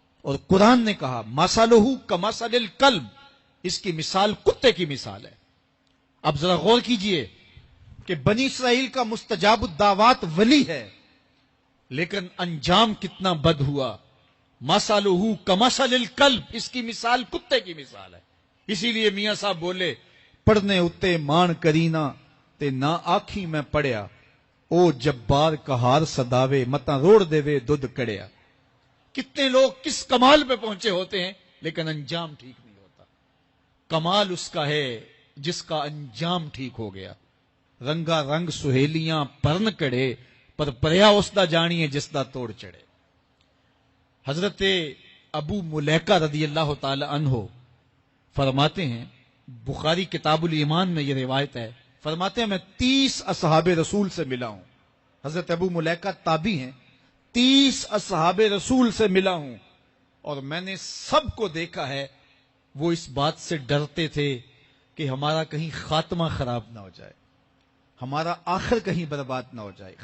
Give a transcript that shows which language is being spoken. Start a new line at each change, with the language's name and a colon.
Urdu: اور قرآن نے کہا
Arabic: مَثَلُهُ كَمَثَلِ الْكَلْبِ،
Urdu: اس کی مثال کتے کی مثال ہے. اب ذرا غور کیجئے کہ بنی اسرائیل کا مستجاب الدعوات ولی ہے، لیکن انجام کتنا بد ہوا.
Arabic: مثلہ کمثل الکلب،
Urdu: اس کی مثال کتے کی مثال ہے. اسی لیے میاں صاحب بولے
Punjabi: پڑھنے اتے مان کرینا تے نہ آکھی میں پڑھیا، او جبار کہار صداوے متا روڑ دے وے دودھ کڑیا.
Urdu: کتنے لوگ کس کمال پہ پہنچے ہوتے ہیں لیکن انجام ٹھیک نہیں ہوتا. کمال اس کا ہے جس کا انجام ٹھیک ہو گیا.
Punjabi: رنگا رنگ سہیلیاں پرن کڑے پر پریا اس دا جانی ہے جس دا توڑ چڑھے.
Urdu: حضرت ابو ملیکہ رضی اللہ تعالی عنہ فرماتے ہیں، بخاری کتاب الایمان میں یہ روایت ہے، فرماتے ہیں میں 30 اصحاب رسول سے ملا ہوں. حضرت ابو ملیکہ تابعی ہیں. 30 اصحاب رسول سے ملا ہوں اور میں نے سب کو دیکھا ہے وہ اس بات سے ڈرتے تھے کہ ہمارا کہیں خاتمہ خراب نہ ہو جائے، ہمارا آخر کہیں برباد نہ ہو جائے.